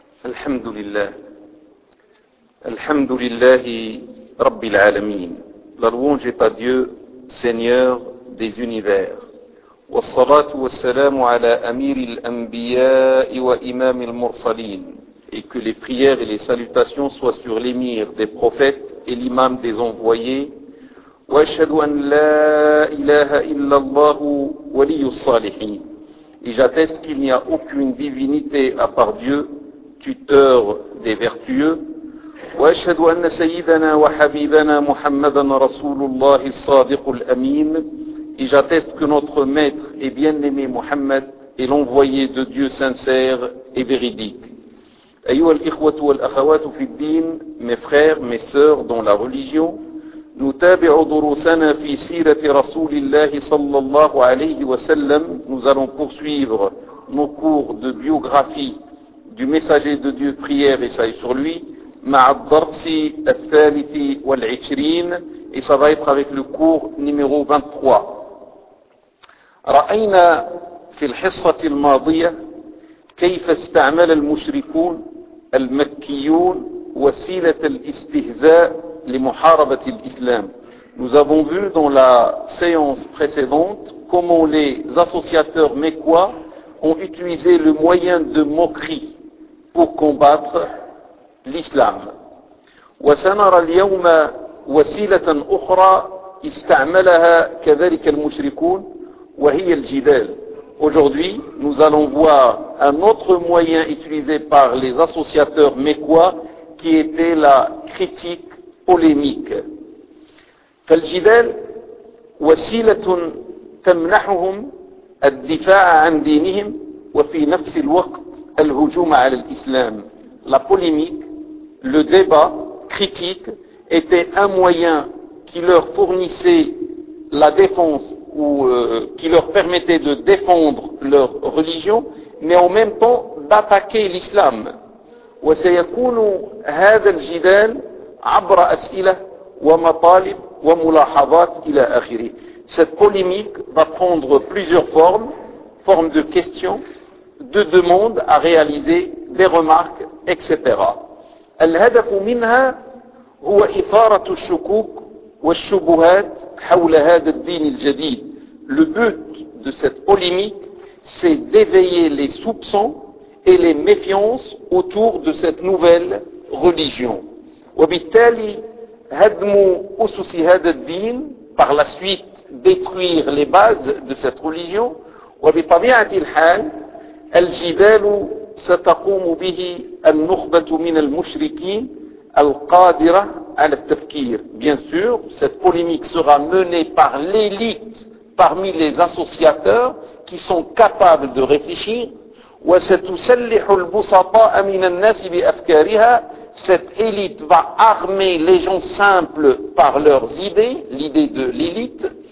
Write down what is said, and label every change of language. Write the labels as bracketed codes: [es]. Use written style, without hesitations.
[ar] الحمد لله، الحمد لله رب العالمين، [fr] للونج طاديو سينيور دي زونيفير، [ar] والصلاة والسلام على أمير الأنبياء وإمام المرسلين، [fr] et que les prières et les salutations soient sur l'émir des prophètes et l'imam des envoyés. [ar] وأشهد أن لا إله إلا الله ولي الصالحين. [fr] Et j'atteste qu'il n'y a aucune divinité à part Dieu, tuteur des vertueux. [ar] وأشهد أن سيدنا وحبيبنا محمدا رسول الله الصادق الأمين. [fr] Et j'atteste que notre maître et bien-aimé Mohammed est l'envoyé de Dieu sincère et véridique. [ar] أيها الإخوة والأخوات في الدين, [fr] mes frères, mes sœurs dans la religion, [ar] نتابع دروسنا في سيرة رسول الله صلى الله عليه وسلم. [fr] Nous allons poursuivre nos cours de biographie du messager de Dieu, prière et salut sur lui, [ar] مع الدرس الثالث والعشرين, [fr] et ça va être avec le cours numéro 23. [ar] رأينا في الحصة الماضية كيف استعمل المشركون المكيون وسيلة الاستهزاء لمحاربة الإسلام. [fr] Nous avons vu dans la séance précédente comment les associateurs mécois ont utilisé le moyen de moquerie pour combattre l'islam. [ar] وسنرى اليوم وسيلة أخرى استعملها كذلك المشركون وهي الجدال. [fr] Aujourd'hui, nous allons voir un autre moyen utilisé par les associateurs mécois qui était la critique polémique. [ar] فالجدال وسيلة تمنحهم الدفاع عن دينهم وفي نفس الوقت الهجوم على الإسلام. [fr] La polémique, le débat critique était un moyen qui leur fournissait la défense qui leur permettait de défendre leur religion, mais en même temps d'attaquer l'islam. [ar] وسيكون هذا الجدال عبر أسئلة ومطالب وملاحظات إلى آخره. [fr] Cette polémique va prendre plusieurs formes, formes de questions, de demandes à réaliser, des remarques, etc. [ar] الهدف منها هو إثارة الشكوك والشبهات حول هذا الدين الجديد. [fr] Le but de cette polémique, c'est d'éveiller les soupçons et les méfiances autour de cette nouvelle religion. [ar] وبالتالي هدم أسس هذا الدين, [fr] par la suite détruire les bases de cette religion. [ar] وبطبيعة الحال الجدال ستقوم به النخبة من المشركين القادرة على التفكير. [fr] Bien sûr, cette polémique sera menée par l'élite parmi les associateurs qui sont capables de réfléchir. [ar] وَسَتُسَلِّحُ الْبُسَطَاءَ مِنَ النَّاسِ بِأَفْكَارِهَا. [fr] Cette élite va armer les gens simples par leurs idées, l'idée de l'élite.